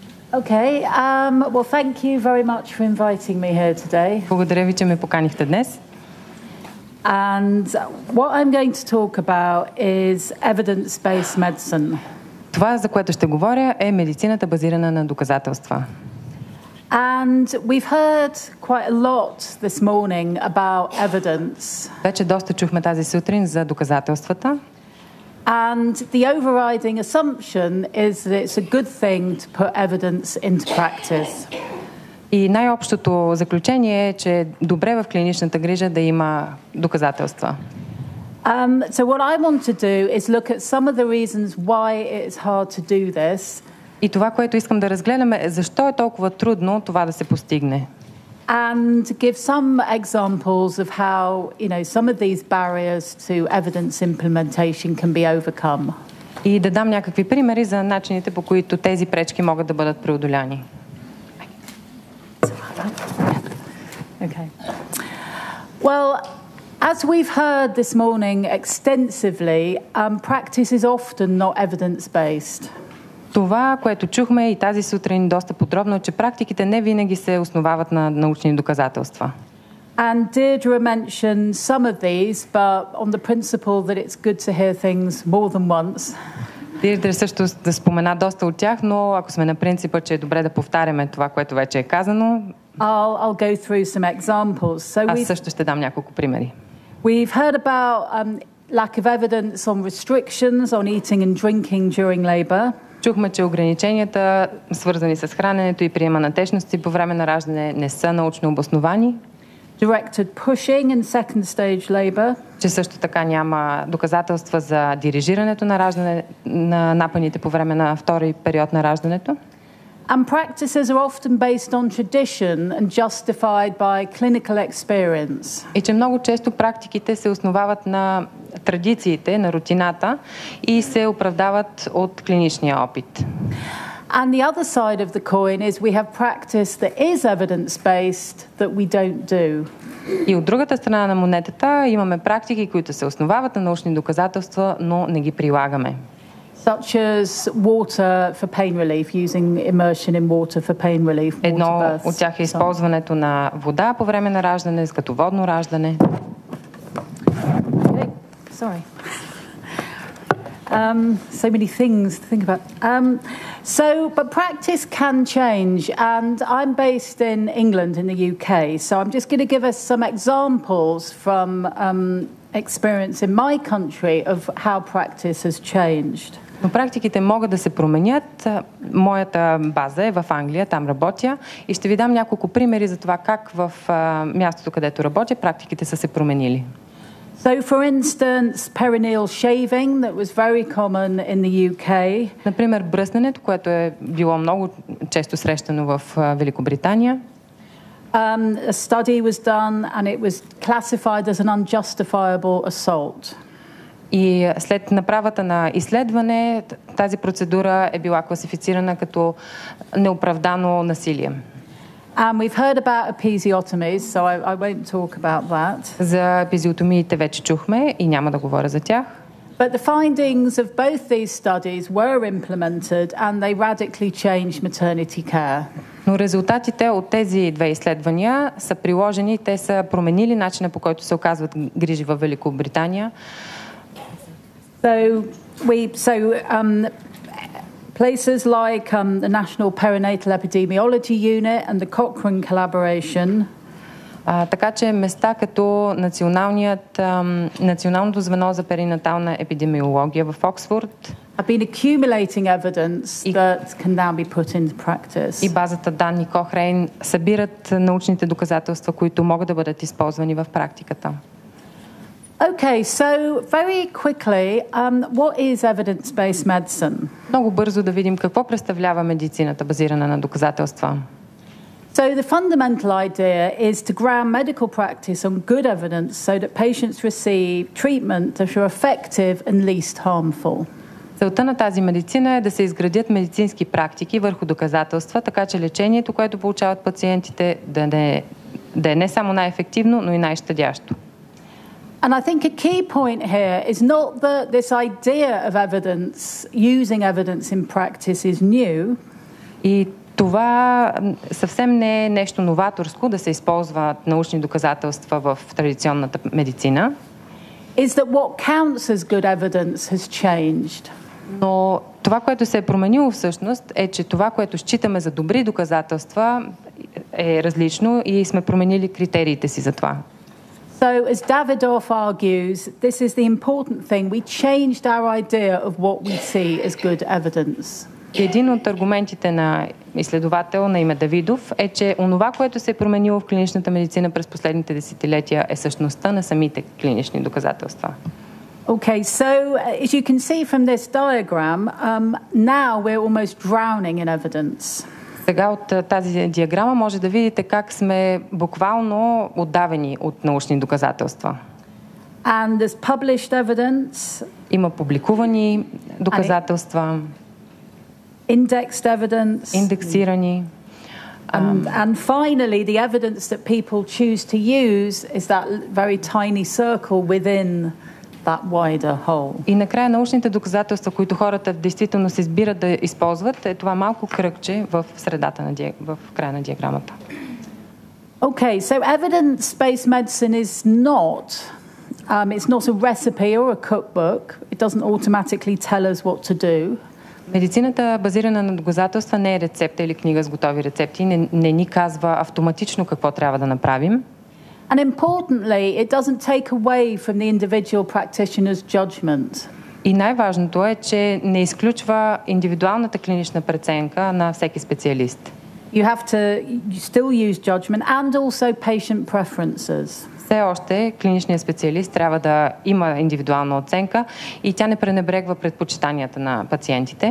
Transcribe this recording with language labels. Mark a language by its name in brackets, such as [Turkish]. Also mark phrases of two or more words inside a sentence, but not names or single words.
[English] Okay, well, thank you very much for inviting me here today. [Bulgarian] Благодаря ви, че ме поканихте днес. [English] And what I'm going to talk about is evidence-based medicine. [Bulgarian] Това, за което ще говоря, е медицината базирана на доказателства. [English] And we've heard quite a lot this morning about evidence. [Bulgarian] Вече доста чухме тази сутрин за доказателствата. [English] And the overriding assumption is that it's a good thing to put evidence into practice. [Bulgarian] И най-общото заключение е, че е добре в клиничната грижа да има доказателства. [English] So what I want to do is look at some of the reasons why it is hard to do this. [Bulgarian] И това, което искам да разгледаме, е защо е толкова трудно това да се постигне. [English] And give some examples of how, some of these barriers to evidence implementation can be overcome. [Bulgarian] И да дам някакви примери за начините, по които тези пречки могат да бъдат преодоляни. [English] Okay. Well, as we've heard this morning extensively, practice is often not evidence-based. [Bulgarian] Това, което чухме и тази сутрин доста подробно, е, че практиките не винаги се основават на научни доказателства. [English] And Deirdre mentioned some of these, but on the principle that it's good to hear things more than once. [Bulgarian] Дeirdre също да спомена доста от тях, но ако сме на принципа, че е добре да повтаряме това, което вече е казано, [English] I'll go through some examples. [Bulgarian] Аз също ще дам няколко примери. [English] We've heard about lack of evidence on restrictions on eating and drinking during labor. [Bulgarian] Чухме, че ограниченията, свързани с храненето и приема на течности по време на раждане, не са научно обосновани. [English] Directed pushing in second stage labor. [Bulgarian] Че също така няма доказателства за дирижирането на раждане, на напъните по време на втори период на раждането. [English] And practices are often based on tradition and justified by clinical experience. [Bulgarian] И че много често практиките се основават на традициите, на рутината и се оправдават от клиничния опит. [English] And the other side of the coin is we have practice that is evidence-based that we don't do. [Bulgarian] И от другата страна на монетата имаме практики, които се основават на научни доказателства, но не ги прилагаме. [English] Such as water for pain relief, using immersion in water for pain relief. [Bulgarian] Едно от тях е използването на вода по време на раждане, като водно раждане. [English] Okay. Sorry. So many things to think about. But practice can change, and I'm based in England, in the UK, so I'm just going to give us some examples from experience in my country of how practice has changed. [Bulgarian] Но практиките могат да се променят. Моята база е в Англия, там работя и ще ви дам няколко примери за това как в мястото, където работя, практиките са се променили. [English] So, for instance, perineal shaving that was very common in the UK. [Bulgarian] Например, бръсненето, което е било много често срещано в Великобритания. [English] A study was done and it was classified as an unjustifiable assault. [Bulgarian] И след направата на изследване, тази процедура е била класифицирана като неоправдано насилие. [English] And we've heard about episiotomies, so I won't talk about that. [Bulgarian] За епизиотомиите вече чухме и няма да говоря за тях. [English] But the findings of both these studies were implemented and they radically changed maternity care. [Bulgarian] Но резултатите от тези две изследвания са приложени, те са променили начина, по който се оказват грижи в Великобритания. [English] Places like the National Perinatal Epidemiology Unit and the Cochrane Collaboration. [Bulgarian] Така че места като Националното звено за перинатална епидемиология в Оксфорд [English] have been accumulating evidence that can now be put into practice. [Bulgarian] И базата данни Cochrane събират научните доказателства, които могат да бъдат използвани в практиката. [English] Okay, so very quickly, what is evidence-based medicine? [Bulgarian] Много бързо да видим какво представлява медицината, базирана на доказателства. [English] So the fundamental idea is to ground medical practice on good evidence so that patients receive treatment that are effective and least harmful. [Bulgarian] Целта на тази медицина е да се изградят медицински практики върху доказателства, така че лечението, което получават пациентите, да е не само най-ефективно, но и най-щадящо. [English] And I think a key point here is not that this idea of evidence, using evidence in practice is new. [Bulgarian] И Това съвсем не е нещо новаторско да се използват научни доказателства в традиционната медицина. [English] Is that what counts as good evidence has changed. [Bulgarian] Но това, което се е променило всъщност, е, че това, което считаме за добри доказателства, е различно и сме променили критериите си за това. [English] So, as Davidoff argues, this is the important thing. We changed our idea of what we see as good evidence. [Bulgarian] Един от аргументите на изследовател на име Давидов е, че онова, което се е променило в клиничната медицина през последните десетилетия, е същността на самите клинични доказателства. [English] Okay, so as you can see from this diagram, now we're almost drowning in evidence. [Bulgarian] Сега от тази диаграма може да видите как сме буквално отдавени от научни доказателства. [English] And there's published evidence. [Bulgarian] Има публикувани доказателства. [English] Indexed evidence. [Bulgarian] Индексирани. [English] And finally, the evidence that people choose to use is that very tiny circle within that wider whole. [Bulgarian] И накрая научните доказателства, които хората действително се избират да използват, е това малко кръгче в средата в края на диаграмата. [English] Okay, so evidence-based medicine is not it's not a recipe or a cookbook. It doesn't automatically tell us what to do. [Bulgarian] Медицината, базирана на доказателства, не е рецепта или книга с готови рецепти, не ни казва автоматично какво трябва да направим. [English] And importantly, it doesn't take away from the individual practitioner's judgment. [Bulgarian] И най-важното е, че не изключва индивидуалната клинична преценка на всеки специалист. [English] You have to still use judgment and also patient preferences. [Bulgarian] Все още клиничният специалист трябва да има индивидуална оценка и тя не пренебрегва предпочитанията на пациентите.